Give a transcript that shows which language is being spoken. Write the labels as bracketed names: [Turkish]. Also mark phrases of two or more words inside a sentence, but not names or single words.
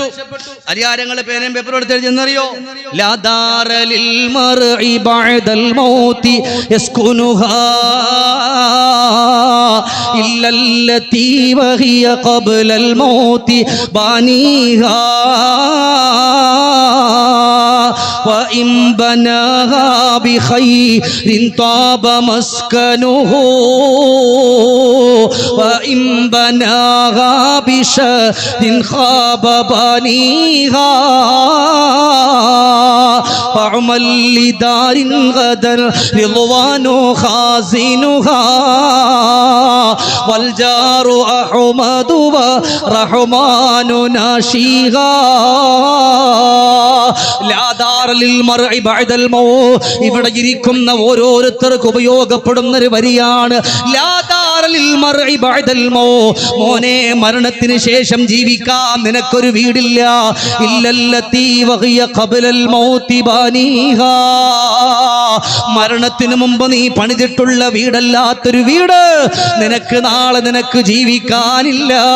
[Malayalam] അരിയാരങ്ങളെ പേനയും പേപ്പറും എടുത്ത് എഴുതിയെന്നറിയോ? [Arabic] لا دار للمرء بعد الموت يسكنها إلا التي وهي قبل الموت بانيها وإن بناها بخير طاب مسكنه وإن بناها بشر خاب بانيها فعمل لدار غدر رضوان خازنها والجار أحمد ورحمن ناشيها [Malayalam] ഇവിടെ ഇരിക്കുന്ന ഓരോരുത്തർക്ക് ഉപയോഗപ്പെടുന്ന ഒരു വരിയാണ്. മോനെ, മരണത്തിന് ശേഷം ജീവിക്കാൻ നിനക്കൊരു വീടില്ല. മരണത്തിന് മുമ്പ് നീ പണിതിട്ടുള്ള വീടല്ലാത്തൊരു വീട് നിനക്ക് നാളെ നിനക്ക് ജീവിക്കാനില്ല.